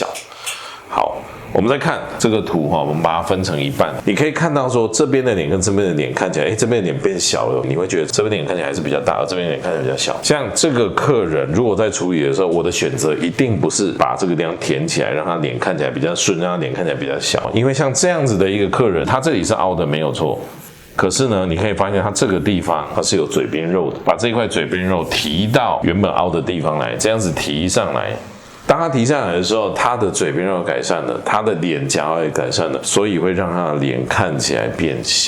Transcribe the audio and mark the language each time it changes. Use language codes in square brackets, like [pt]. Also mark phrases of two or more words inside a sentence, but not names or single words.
[zh] 好，我們再看這個圖哈，我們把它分成一半，你可以看到說這邊的臉跟這邊的臉看起來，這邊的臉變小了，你會覺得這邊的臉看起來還是比較大，而這邊的臉看起來比較小。像這個客人如果在處理的時候，我的選擇一定不是把這個地方填起來，讓他臉看起來比較順，讓他臉看起來比較小，因為像這樣子的一個客人，他這裡是凹的沒有錯。可是呢，你可以發現它這個地方它是有嘴邊肉的，把這塊嘴邊肉提到原本凹的地方來，這樣子提上來。當他提上來的時候，他的嘴邊肉改善了，他的臉頰也改善了，所以會讓他的臉看起來變小。